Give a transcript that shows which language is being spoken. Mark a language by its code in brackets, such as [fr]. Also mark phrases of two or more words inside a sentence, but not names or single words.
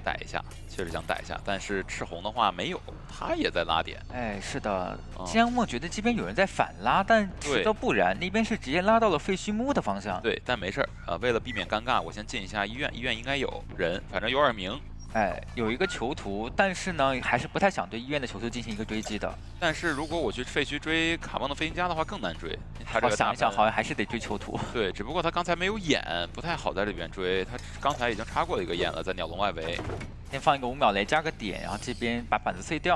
[zh] 逮一下，确实想逮一下，但是赤红的话没有，他也在拉点。哎，是的，金阳梦觉得这边有人在反拉，但实则不然，那边是直接拉到了废墟墓的方向。对，但没事儿为了避免尴尬，我先进一下医院，医院应该有人，反正有2名。哎，有一個囚徒，但是呢，還是不太想對醫院的囚徒進行一個追擊的。但是如果我去廢墟追卡邦的飛行家的話，更難追。他這個想一想，好像還是得追囚徒。對，只不過他剛才沒有眼，不太好在這邊追。他剛才已經插過一個眼了，在鳥籠外圍。先放一個5秒雷加個點，然後這邊把板子碎掉。